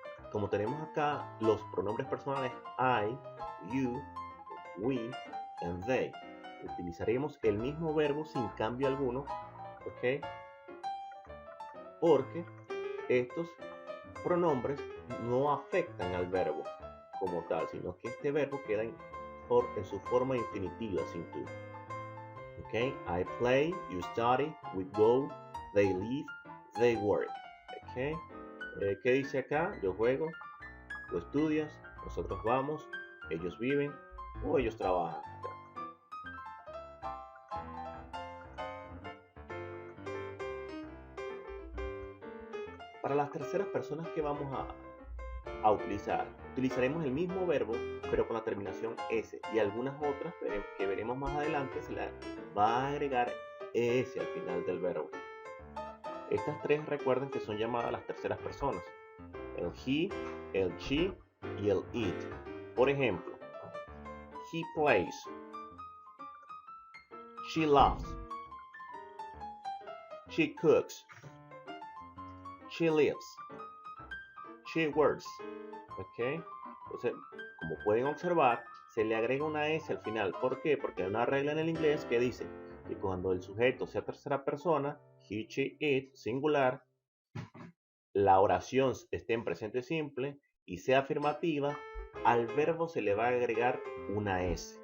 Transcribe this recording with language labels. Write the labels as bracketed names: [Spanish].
[Spanish] Como tenemos acá los pronombres personales [English] I, you, we, and they, [Spanish] utilizaremos el mismo verbo sin cambio alguno, ¿ok? Porque estos pronombres no afectan al verbo como tal, sino que este verbo queda en su forma infinitiva, sin tú. ¿Ok? [English] I play, you study, we go, they live, they work. [Spanish] ¿Ok? ¿Qué dice acá? Yo juego, tú estudias, nosotros vamos, ellos viven o ellos trabajan. Para las terceras personas que vamos a utilizar, utilizaremos el mismo verbo pero con la terminación S, y algunas otras que veremos más adelante se la va a agregar ES al final del verbo. Estas tres recuerden que son llamadas las terceras personas: el he, el she y el it. Por ejemplo, [English] he plays, she laughs, she cooks, she lives, she works. [Spanish] ¿Ok? Entonces, como pueden observar, se le agrega una S al final. ¿Por qué? Porque hay una regla en el inglés que dice que cuando el sujeto sea tercera persona, he, she, it, singular, la oración esté en presente simple y sea afirmativa, al verbo se le va a agregar una S.